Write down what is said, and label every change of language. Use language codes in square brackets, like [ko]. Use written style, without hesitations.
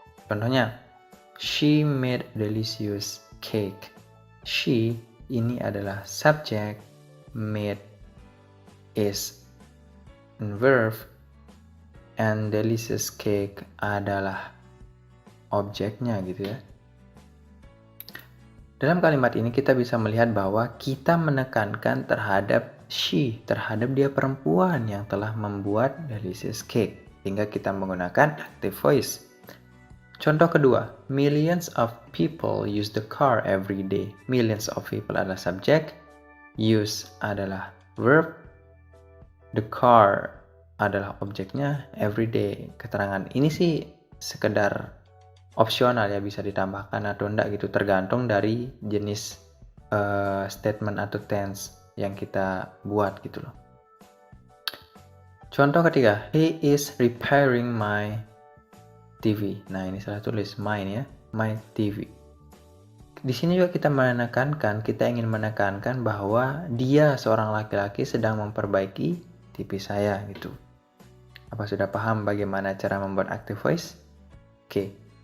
[id] Contohnya, [en] she made delicious cake. [id] She ini adalah subjek, [en] made is verb, and delicious cake [id] adalah objeknya gitu ya. Dalam kalimat ini kita bisa melihat bahwa kita menekankan terhadap she, terhadap dia perempuan yang telah membuat [en] delicious cake, [id] sehingga kita menggunakan active voice. [en] Contoh kedua, millions of people use the car every day. Millions of people [id] adalah subjek, [en] use adalah verb, the car [id] adalah objeknya, [en] every day. [id] Keterangan ini sih sekedar opsional ya, bisa ditambahkan atau enggak gitu, tergantung dari jenis statement atau tense yang kita buat gitu loh. [en] Contoh ketiga, he is repairing my TV. [id] Nah, ini salah tulis my ya, my TV. Di sini juga kita ingin menekankan bahwa dia seorang laki-laki sedang memperbaiki TV saya gitu. Apa sudah paham bagaimana cara membuat active voice? Oke.